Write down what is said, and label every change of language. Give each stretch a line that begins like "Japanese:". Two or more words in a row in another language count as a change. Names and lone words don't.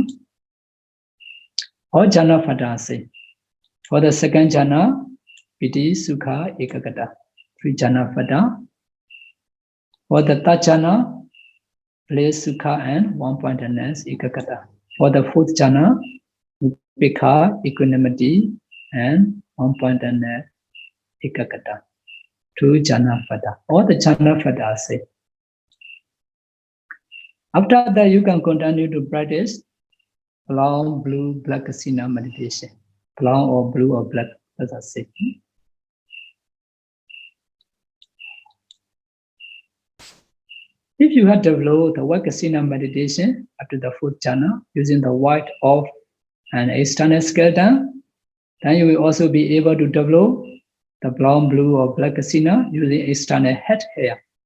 English: All jhana fada say. For the second jhana,
Pali: Piti, Sukha, Ekagata,
English: 3 jhana fada. For the third jhana, place Sukha and one-pointedness, Ekagata. For the fourth jhana, Upekha, equanimity, and one-pointedness, Ekagata. 2 jhana fada. All the jhana fada say. After that, you can continue to practice brown, blue, black kasina meditation. Brown or blue or black, as I say. If you have developed the white kasina meditation up to the fourth jhana using the white of an external skeleton, then you will also be able to develop the brown, blue, or black kasina using external head hair.